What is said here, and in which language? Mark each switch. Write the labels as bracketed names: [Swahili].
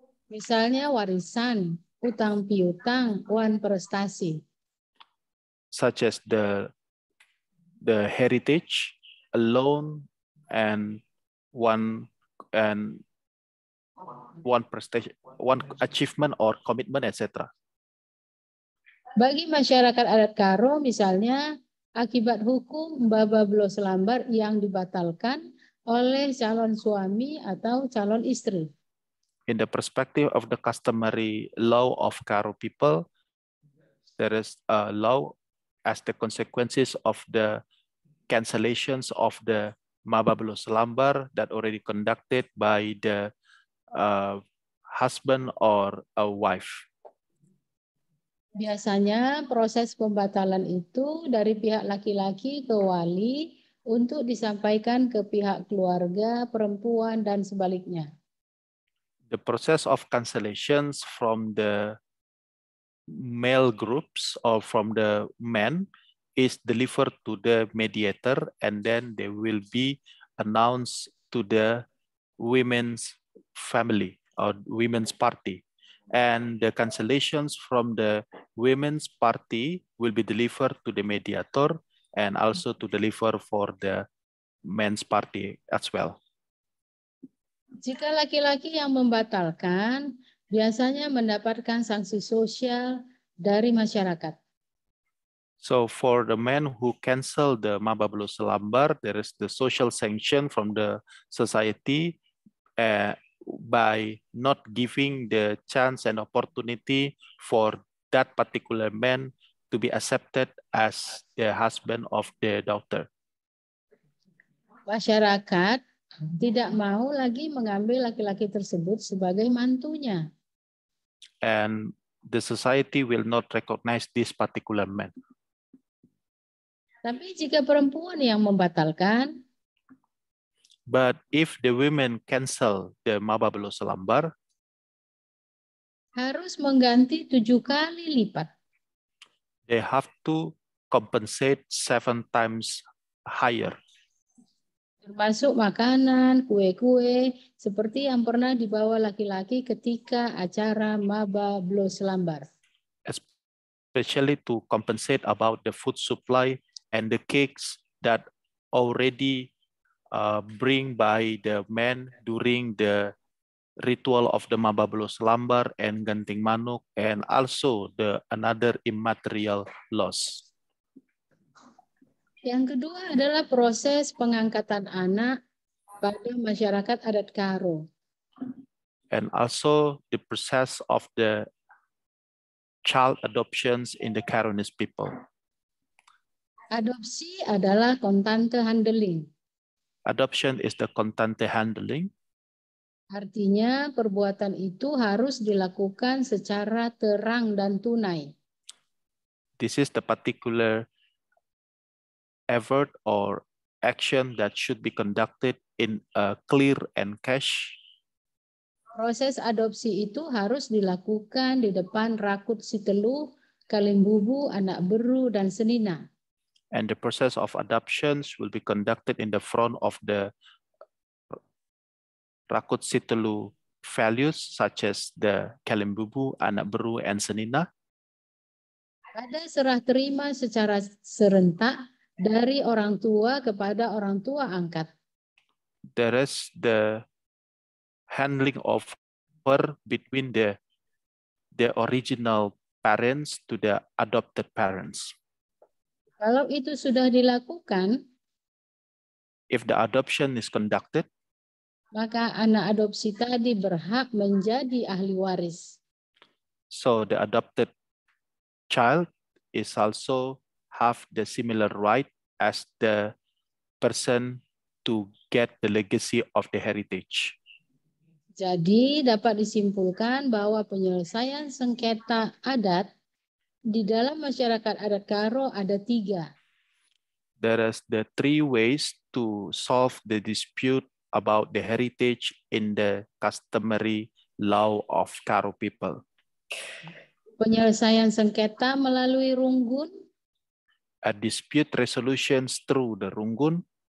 [Indonesian] Misalnya warisan, utang piutang, wan prestasi. [English] Such as the heritage, a loan, and one prestation, one achievement or commitment, etc. [Indonesian] Bagi masyarakat adat Karo misalnya, akibat hukum Babablo Selambar yang dibatalkan oleh calon suami atau calon istri. [English] In the perspective of the customary law of Karo people, there is a law as the consequences of the cancellations of the Mabablo Selambar that already conducted by the husband or a wife. [Indonesian] Biasanya proses pembatalan itu dari pihak laki-laki ke wali untuk disampaikan ke pihak keluarga perempuan dan sebaliknya. [English] The process of cancellations from the male groups or from the men is delivered to the mediator, and then they will be announced to the women's family or women's party. And the cancellations from the women's party will be delivered to the mediator and also to deliver for the men's party as well. [Indonesian] Jika laki-laki yang membatalkan, biasanya mendapatkan sanksi sosial dari masyarakat. [English] So for the men who cancel the Mabablo Selambar, there is the social sanction from the society by not giving the chance and opportunity for that particular man to be accepted as the husband of their daughter. [Indonesian] Masyarakat tidak mau lagi mengambil laki-laki tersebut sebagai mantunya. [English] And the society will not recognize this particular man. [Indonesian] Tapi jika perempuan yang membatalkan, [English] but if the women cancel the Mabablo Selambar, [Indonesian] harus mengganti 7 kali lipat. [English] They have to compensate 7 times higher. [Indonesian] Termasuk makanan, kue-kue, seperti yang pernah dibawa laki-laki ketika acara Mabablo Selambar. [English] Especially to compensate about the food supply and the cakes that already bring by the men during the ritual of the Mabablo Selambar and Genting Manuk, and also the another immaterial loss. [Indonesian] Yang kedua adalah proses pengangkatan anak pada masyarakat adat Karo. [English] and also the process of the child adoptions in the Caronese people. [Indonesian] Adopsi adalah kontante handling. [English] Adoption is the contante handling. [Indonesian] Artinya perbuatan itu harus dilakukan secara terang dan tunai. [English] This is the particular effort or action that should be conducted in a clear and cash. [Indonesian] Proses adopsi itu harus dilakukan di depan Rakut Sitelu, Kalimbubu, Anak Beru, dan Senina. [English] And the process of adoptions will be conducted in the front of the Rakut Sitelu values such as the Kalimbubu, Anak Beru, and Senina. [Indonesian] Ada serah terima secara serentak dari orang tua kepada orang tua angkat. [English] There is the handling of between the original parents to the adopted parents. [Indonesian] Kalau itu sudah dilakukan, [English] If the adoption is conducted, [Indonesian] maka anak adopsi tadi berhak menjadi ahli waris. [English] so the adopted child is also have the similar right as the person to get the legacy of the heritage. [Indonesian] Jadi dapat disimpulkan bahwa penyelesaian sengketa adat di dalam masyarakat adat Karo ada 3. [English] There is the 3 ways to solve the dispute about the heritage in the customary law of Karo people. [Indonesian] Penyelesaian sengketa melalui runggun, [English] A dispute resolutions through the Runggun,